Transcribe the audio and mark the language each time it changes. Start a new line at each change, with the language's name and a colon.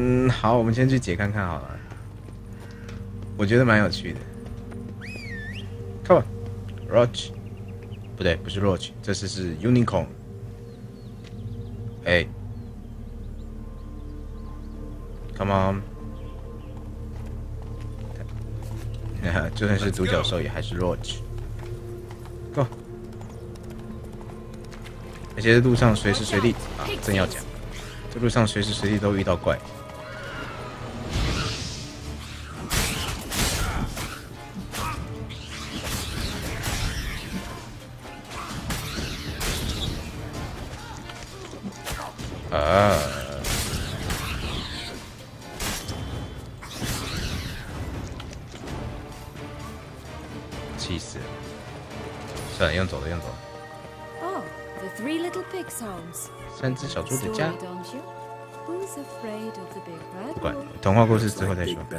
Chinese: 好，我们先去解看看好了。我觉得蛮有趣的。
English: Come on,
Chinese: Roach， 不对，不是 Roach， 这是 Unicorn。
English: Come on，
Chinese: 就算是独角兽也还是 Roach。
English: Go。
Chinese: 而且路上随时随地正要讲。这路上随时随地都遇到怪。气死了！算了，用走了。
English: Oh, the 3 little pig sounds.
Chinese: 3只小猪的家。不管，童话故事之后再说。